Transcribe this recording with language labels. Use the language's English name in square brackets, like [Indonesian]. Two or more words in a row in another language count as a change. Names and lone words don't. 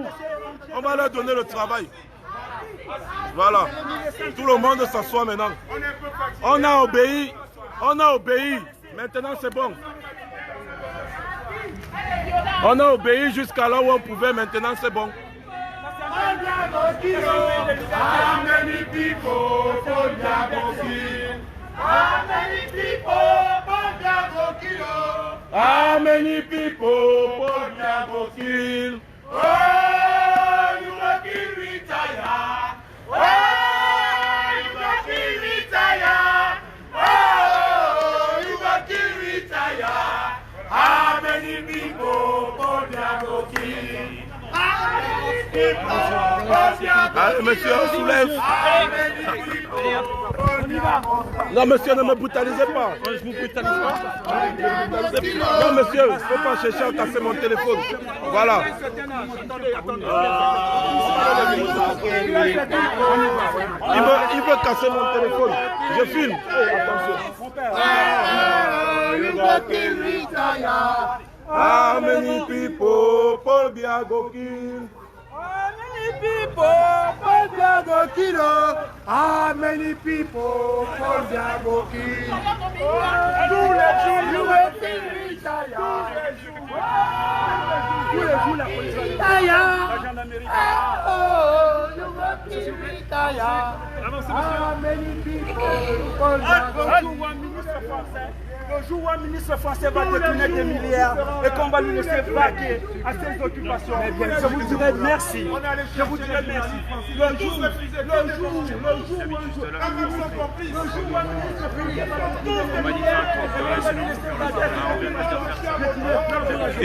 [French] On va leur donner le travail. Voilà. Tout le monde s'assoit maintenant. On a obéi. On a obéi. Maintenant c'est bon. On a obéi jusqu'à là où on pouvait. Maintenant c'est bon. [Cameroon Pidgin] How many people for Diabo kill? Oh, you go kill retire. Oh, you go kill retire. Oh, you go kill retire. How many people for Diabo kill? [French] Allez, monsieur, on soulève. Non, monsieur, ne me brutalisez pas. Je vous brutalise pas. Non, monsieur, il ne faut pas chercher à casser mon téléphone. Voilà. Il veut casser mon téléphone. Je filme. Attention. [Cameroon Pidgin] How many people Paul Biago kill? How many people Paul Biago kill? How many people Paul Biago kill? [French] Tous les jours, [Cameroon Pidgin] you will kill retire. [French] Tous les jours, la police retire. [Cameroon Pidgin] Oh, you will kill retire. How many people Paul Biago kill? [French] Le jour où un ministre français va détourner des milliards et qu'on va lui laisser vaquer à ses occupations, je vous dirai merci. Je vous dirai merci. Le jour où un ministre